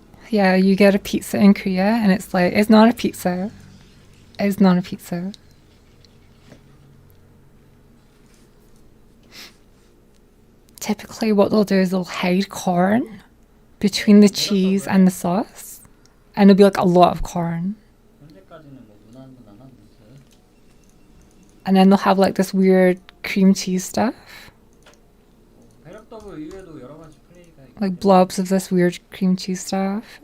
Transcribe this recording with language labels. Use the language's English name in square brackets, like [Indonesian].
[English] Yeah, you get a pizza in Korea and it's like, it's not a pizza. It's not a pizza. Typically what they'll do is they'll hide corn between the cheese and the sauce. And there'll be like a lot of corn. [Korean] 현재까지는 뭐 무난무난한 모습. [English] And then they'll have like this weird cream cheese stuff. [Korean] 배력 더블 이외에도 여러 가지 플레이가 있고. [English] Like blobs of this weird cream cheese stuff.